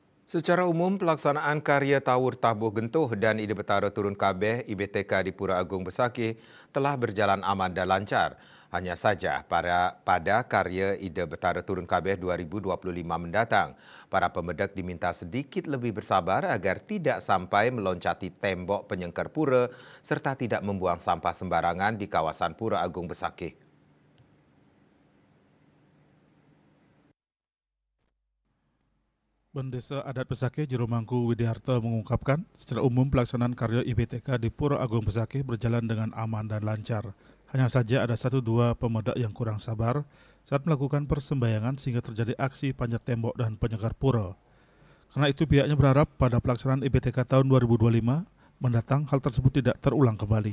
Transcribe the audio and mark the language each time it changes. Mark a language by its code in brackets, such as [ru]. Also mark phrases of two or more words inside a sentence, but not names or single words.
[id] Secara umum, pelaksanaan karya Tawur Tabuh Gentuh dan Ide Betara Turun Kabeh IBTK di Pura Agung Besakih telah berjalan aman dan lancar. Hanya saja pada karya Ide Betara Turun Kabeh 2025 mendatang, para pemedak diminta sedikit lebih bersabar agar tidak sampai meloncati tembok penyengker pura serta tidak membuang sampah sembarangan di kawasan Pura Agung Besakih. Pendesa Adat Besakih Jurumangku Widiharto mengungkapkan, secara umum pelaksanaan karya IBTK di Pura Agung Besakih berjalan dengan aman dan lancar. Hanya saja ada 1-2 pemedak yang kurang sabar saat melakukan persembahyangan sehingga terjadi aksi panjat tembok dan penyekar pura. Karena itu pihaknya berharap pada pelaksanaan IBTK tahun 2025 mendatang hal tersebut tidak terulang kembali.